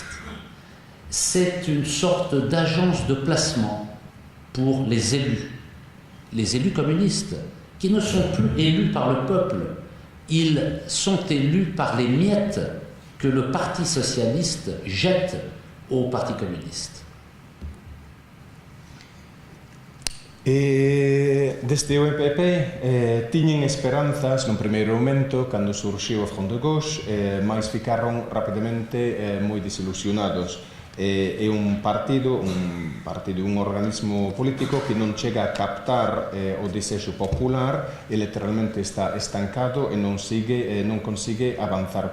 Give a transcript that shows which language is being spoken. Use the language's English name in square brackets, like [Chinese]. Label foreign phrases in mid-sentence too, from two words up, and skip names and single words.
[French] C'est une sorte d'agence de placement pour les élus communistes, qui ne sont plus élus par le peuple. Ils sont élus par les miettes que le Parti socialiste jette au Parti communiste. [Galician] Desde o EPP tiñen esperanzas no primeiro momento cando surxiu o Front de Gauche, mas ficaron rapidamente moi desilusionados. É un partido, un organismo político que non chega a captar o desexo popular e literalmente está estancado e non consigue avanzar.